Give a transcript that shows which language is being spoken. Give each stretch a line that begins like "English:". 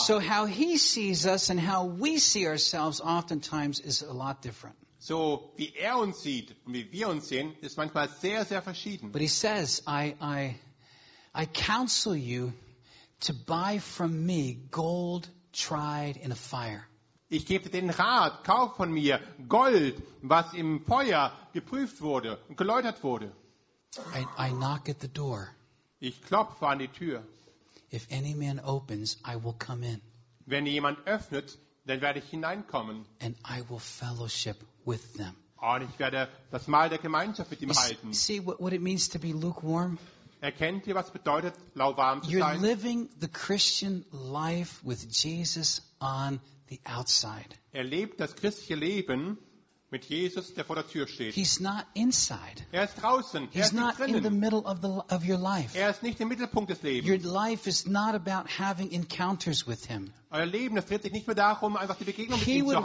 English: So how he sees us and how we see ourselves oftentimes is a lot different.
German: So wie er uns sieht und wie wir uns sehen, ist manchmal sehr, sehr verschieden.
English: But he says, I counsel you to buy from me gold tried in a fire.
German: Ich gebe dir den Rat, kauf von mir Gold, was im Feuer geprüft wurde und geläutert wurde.
English: I knock at the door.
German: Ich klopfe an die Tür.
English: If any man opens, I will come in.
German: Wenn jemand öffnet, dann werde ich hineinkommen.
English: And I will fellowship with them.
German: Und ich werde das Mahl der Gemeinschaft mit ihm halten.
English: See what it means to be lukewarm?
German: Erkennt ihr, was bedeutet, lauwarm zu sein?
English: You're living the Christian life with Jesus on the outside.
German: Er lebt das christliche Leben mit Jesus, der vor der Tür steht.
English: He's not inside.
German: Er ist draußen.
English: He's
German: er ist
English: not
German: drinnen.
English: In the middle of your life.
German: Er ist nicht im Mittelpunkt des Lebens.
English: Your life is not about having encounters with him.
German: Euer Leben, es dreht sich nicht mehr darum, einfach die Begegnung mit ihm zu haben.